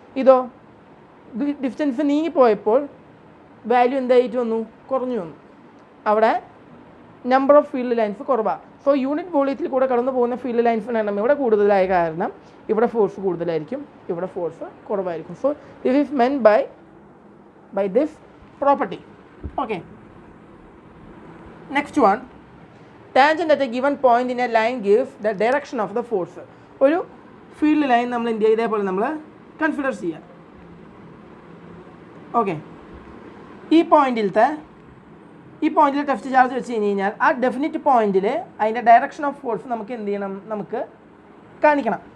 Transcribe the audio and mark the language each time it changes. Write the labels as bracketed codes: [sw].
[ml] ഇതോ distance നീങ്ങിപ്പോയപ്പോൾ value എന്തായിട്ട് വന്നു, കുറഞ്ഞു വന്നു. അവിടെ നമ്പർ ഓഫ് ഫീൽഡ് ലൈൻസ് കുറവാണ്. സോ യൂണിറ്റ് വോളിയത്തിൽ കൂടെ കടന്നു പോകുന്ന ഫീൽഡ് ലൈൻസിൻ്റെ എണ്ണം ഇവിടെ കൂടുതലായ കാരണം ഇവിടെ ഫോഴ്സ് കൂടുതലായിരിക്കും, ഇവിടെ ഫോഴ്സ് കുറവായിരിക്കും. [en] So this is meant by this property. Okay, next one, tangent at a given point in a line gives the direction of the force. [ml] ഒരു ഫീൽഡ് ലൈൻ നമ്മൾ എന്ത് ചെയ്യുക, ഇതേപോലെ നമ്മൾ കൺസിഡർ ചെയ്യുക. ഓക്കെ, ഈ പോയിന്റിലത്തെ ഈ പോയിന്റിൽ ടെസ്റ്റ് ചാർജ് വെച്ച് കഴിഞ്ഞാൽ ആ ഡെഫിനിറ്റ് പോയിന്റിൽ അതിൻ്റെ ഡയറക്ഷൻ ഓഫ് ഫോഴ്സ് നമുക്ക് എന്ത് ചെയ്യണം, നമുക്ക് കാണിക്കണം.